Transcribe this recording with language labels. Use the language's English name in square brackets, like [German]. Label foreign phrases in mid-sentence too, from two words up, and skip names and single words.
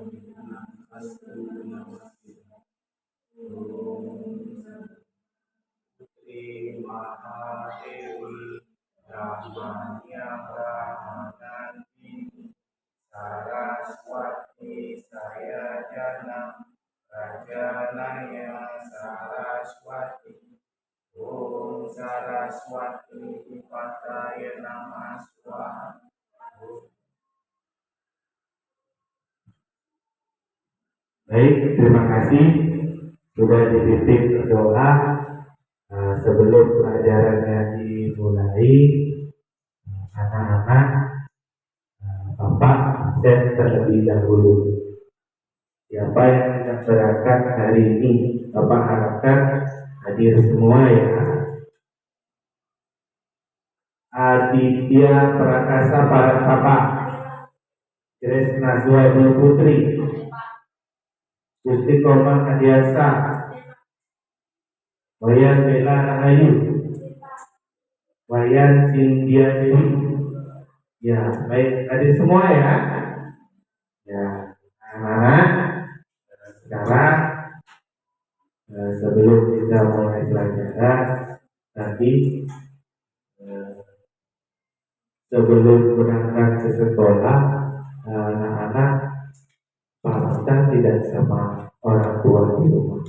[Sanskrit] Putri Mahadewi Brahmanya Brahmananti Saraswati Saya Jana Rajanaya Saraswati Om Saraswati Upataya Namah Swaha. [Indonesian] Baik, terima kasih sudah dipimpin doa. Sebelum pelajarannya dimulai, anak-anak, Bapak absen terlebih dahulu. Siapa yang akan berangkat hari ini, Bapak harapkan hadir semua ya. Aditya Prakasa Paratapa, Grace Nazwa Ibu Putri, Gusti Komang Adiasa, Wayan Bela Rahayu, Wayan Cynthia Dewi. Ya, baik, hadir semua ya. Ya, anak-anak, sekarang sebelum kita mulai pelajaran nanti, sebelum berangkat ke sekolah, anak-anak pamitan tidak sama orang tua di rumah.